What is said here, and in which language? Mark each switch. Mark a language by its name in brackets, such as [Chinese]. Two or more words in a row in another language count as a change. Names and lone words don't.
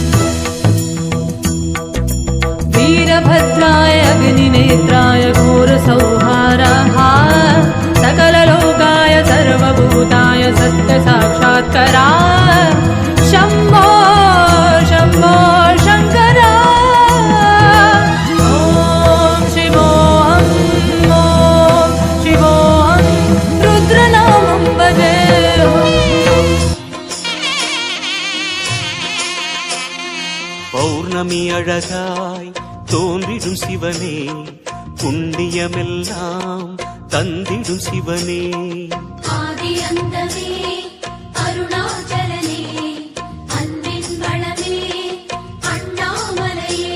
[Sanskrit] वीरभद्राय अग्निनेत्राय घोरसंहारः सकललोकाय सर्वभूताय सत्यसाक्षात्करा शम्भो शम्भो शङ्कर ॐ शिवोऽहम् ॐ शिवोऽहम् रुद्रनामं भजेऽहम् [Tamil] பௌர்ணமி அழகாய் தோன்றிடும் சிவனே புண்ணியமெல்லாம் தந்திடும் சிவனே ஆதி அந்தமே அருணாச்சலனே அன்பின் வளமே அண்ணாமலையே